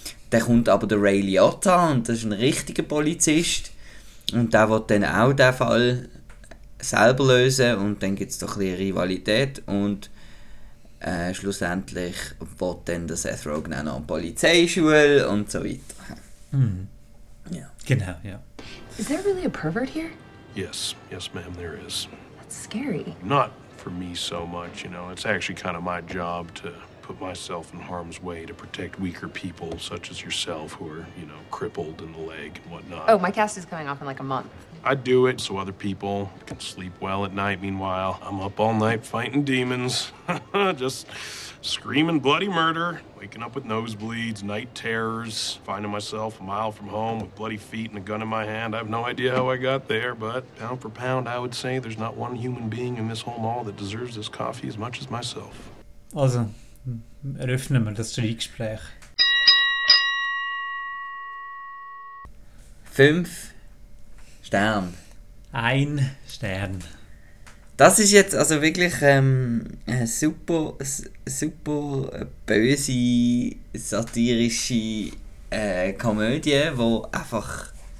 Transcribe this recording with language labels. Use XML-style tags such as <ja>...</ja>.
<de>Dann kommt aber der Ray Liotta und das ist ein richtiger Polizist. Und der will dann auch den Fall selber lösen und dann gibt es doch ein bisschen Rivalität und schlussendlich will dann der Seth Rogen auch noch eine Polizeischule und so weiter. Ja. Genau, ja.</de> <en>Is there really a pervert here? Yes, ma'am, there is. That's scary. Not for me so much, you know. It's actually kind of my job to put myself in harm's way to protect weaker people such as yourself who are, you know, crippled in the leg and whatnot. Oh, my cast is coming off in like a month. I do it so other people can sleep well at night. Meanwhile, I'm up all night fighting demons. Just screaming bloody murder, waking up with nosebleeds, night terrors, finding myself a mile from home with bloody feet and a gun in my hand. I have no idea how I got there, but pound for pound, I would say there's not one human being in this whole mall that deserves this coffee as much as myself. Awesome.</en> <de>Eröffnen wir das Streitgespräch. 5 Sterne. 1 Stern. Das ist jetzt also wirklich eine super, super böse, satirische Komödie, die einfach</de>